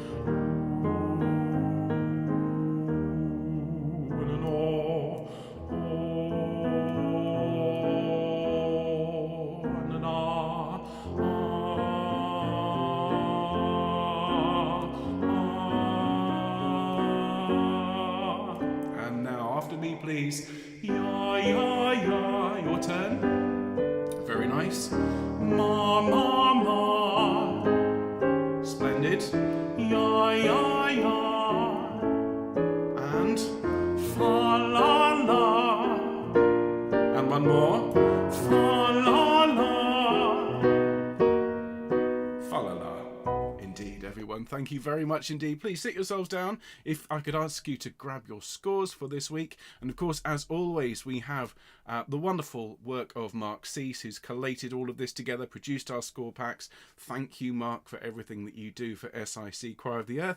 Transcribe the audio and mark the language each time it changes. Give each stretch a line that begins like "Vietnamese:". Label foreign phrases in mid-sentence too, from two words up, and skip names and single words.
English: And an oh, and an And now after me, please. Ya, ya, ya. Your turn. Very nice. Ma, ma, ma. Splendid. Ya, ya, ya. And fa, la, la. And one more. Fa, la, la. Fa, la, la. Indeed, everyone. Thank you very much indeed. Please sit yourselves down. If I could ask you to grab your scores for this week. And of course, as always, we have the wonderful work of Mark Cease, who's collated all of this together, produced our score packs. Thank you, Mark, for everything that you do for SIC Choir of the Earth.